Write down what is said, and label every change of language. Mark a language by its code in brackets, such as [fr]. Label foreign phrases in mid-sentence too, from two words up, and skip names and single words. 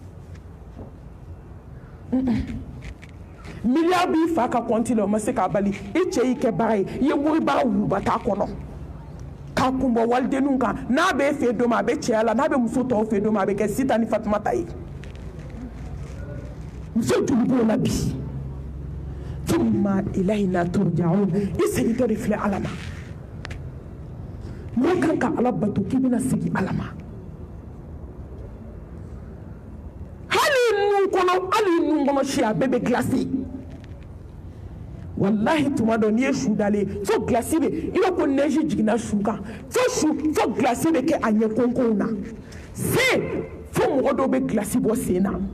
[bm] milliard b'i fa ka compte la o ma se k'a bali i cɛ y'i kɛ baara ye i ye waribaga wuluba t'a kɔnɔ k'a kun bɔ walidenninw kan n'a bɛ fɛ don ma a bɛ cɛya la n'a bɛ muso tɔw fɛ don ma a bɛ kɛ Sita ni Fatumata ye muso joli b'o la bi [ar] ثم إلينا ترجعون [bm] i segintɔ de filɛ Ala ma mɔgɔ kan ka Ala bato k'i bɛna segin Ala ma hali nun kɔnɔ si a bɛɛ bɛ glacé wallahi tuma dɔ n'i ye su dalen fo glace bɛ i b'a ko neige jiginna su kan fo glace bɛ kɛ a ɲɛ konkonw na sen fo mɔgɔ dɔw bɛ glace bɔ sen na